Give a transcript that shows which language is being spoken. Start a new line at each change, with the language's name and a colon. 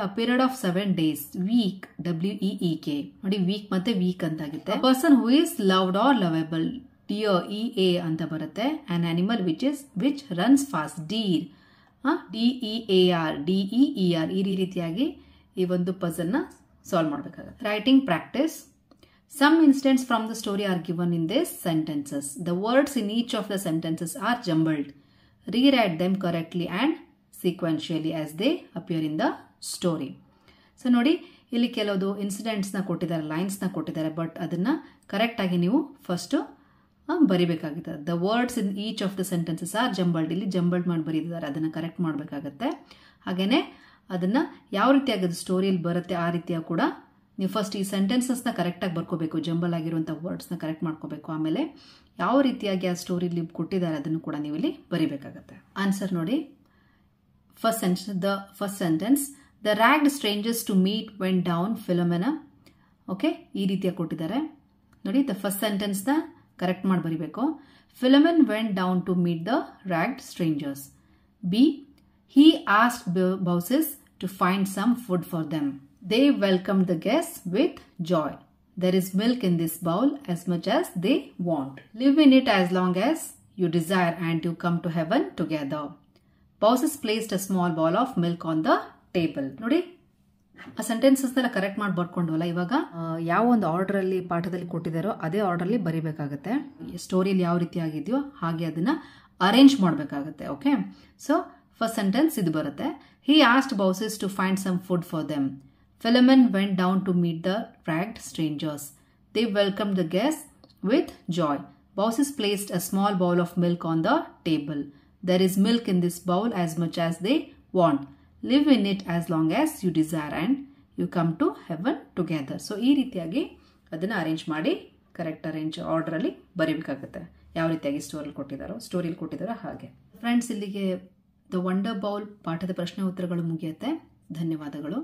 English: A period of 7 days, week, WEEK.
Kannada: ನೋಡಿ weak ಮತ್ತೆ weak ಅಂತ ಆಗುತ್ತೆ.
English: a person who is loved or lovable, dear, EA
Kannada: ಅಂತ ಬರುತ್ತೆ.
English: An animal which runs fast, deer, DEAR, DEER.
Kannada: ಈ ರೀತಿಯಾಗಿ ಈ ಒಂದು ಪಜಲ್ ನ ಸಾಲ್ವ್ ಮಾಡಬೇಕಾಗುತ್ತೆ.
English: Writing practice. Some incidents from the story are given in these sentences. The words in each of the sentences are jumbled. Rewrite them correctly and sequentially as they appear in the story.
Kannada: So ನೋಡಿ ಇಲ್ಲಿ ಕೆಲವು ಇನ್ಸಿಡೆಂಟ್ಸ್ನ ಕೊಟ್ಟಿದ್ದಾರೆ, ಲೈನ್ಸ್ನ ಕೊಟ್ಟಿದ್ದಾರೆ, but ಅದನ್ನು ಕರೆಕ್ಟಾಗಿ ನೀವು first ಬರಿಬೇಕಾಗುತ್ತೆ.
English: the words in each of the sentences are jumbled,
Kannada: ಇಲ್ಲಿ jumbled ಮಾಡಿ ಬರೀತಿದ್ದಾರೆ, ಅದನ್ನು ಕರೆಕ್ಟ್ ಮಾಡಬೇಕಾಗತ್ತೆ. ಹಾಗೆಯೇ ಅದನ್ನು ಯಾವ ರೀತಿಯಾಗಿ ಅದು ಸ್ಟೋರಿಯಲ್ಲಿ ಬರುತ್ತೆ ಆ ರೀತಿಯಾಗಿ ಕೂಡ ನೀವು ಫಸ್ಟ್ ಈ ಸೆಂಟೆನ್ಸಸ್ನ ಕರೆಕ್ಟಾಗಿ ಬರ್ಕೋಬೇಕು, ಜಂಬಲ್ ಆಗಿರುವಂಥ ವರ್ಡ್ಸ್ನ ಕರೆಕ್ಟ್ ಮಾಡ್ಕೋಬೇಕು. ಆಮೇಲೆ ಯಾವ ರೀತಿಯಾಗಿ ಆ ಸ್ಟೋರಿಲಿ ಕೊಟ್ಟಿದ್ದಾರೆ ಅದನ್ನು ಕೂಡ ನೀವು ಇಲ್ಲಿ ಬರಿಬೇಕಾಗತ್ತೆ. ಆನ್ಸರ್ ನೋಡಿ.
English: First sentence, the ragged strangers to meet went down Philemon.
Kannada: Okay, ಈ ರೀತಿಯಾಗಿ ಕೊಟ್ಟಿದ್ದಾರೆ ನೋಡಿ. ದ ಫಸ್ಟ್ ಸೆಂಟೆನ್ಸ್ನ ಕರೆಕ್ಟ್ ಮಾಡಿ ಬರಿಬೇಕು.
English: Philemon went down to meet the ragged strangers. B, he asked Baucis to find some food for them. They welcomed the guests with joy. There is milk in this bowl as much as they want. Live in it as long as you desire and you come to heaven together. Baucis placed a small bowl of milk on the table.
Kannada: ನೋಡಿ ಆ sentences ಎಲ್ಲ correct ಮಾಡಿ ಬರ್ಕೊಂಡ್ವಲ್ಲ, ಇವಾಗ ಯಾವ ಒಂದು order ಅಲ್ಲಿ ಪಾಠದಲ್ಲಿ ಕೊಟ್ಟಿದ್ದಾರೋ ಅದೇ ಆರ್ಡರ್ ಅಲ್ಲಿ ಬರಿಬೇಕಾಗುತ್ತೆ. ಸ್ಟೋರಿಯಲ್ಲಿ ಯಾವ ರೀತಿ ಆಗಿದೆಯೋ ಹಾಗೆ ಅದನ್ನ ಅರೇಂಜ್ ಮಾಡಬೇಕಾಗುತ್ತೆ.
English: okay, so first sentence
Kannada: ಇದು ಬರುತ್ತೆ.
English: He asked Baucis to find some food for them. Philemon went down to meet the ragged strangers. They welcomed the guests with joy. Baucis placed a small bowl of milk on the table. There is milk in this bowl as much as they want. Live in it as long as you desire and you come to heaven together.
Kannada: So ಈ ರೀತಿಯಾಗಿ ಅದನ್ನು arrange ಮಾಡಿ correct arrange order ಅಲ್ಲಿ ಬರೀಬೇಕಾಗುತ್ತೆ. ಯಾವ ರೀತಿಯಾಗಿ ಸ್ಟೋರಿಯಲ್ಲಿ ಕೊಟ್ಟಿದ್ದಾರೋ ಹಾಗೆ. Friends, ಇಲ್ಲಿಗೆ the wonder bowl ಪಾಠದ ಪ್ರಶ್ನೆ ಉತ್ತರಗಳು ಮುಗಿಯುತ್ತೆ. ಧನ್ಯವಾದಗಳು.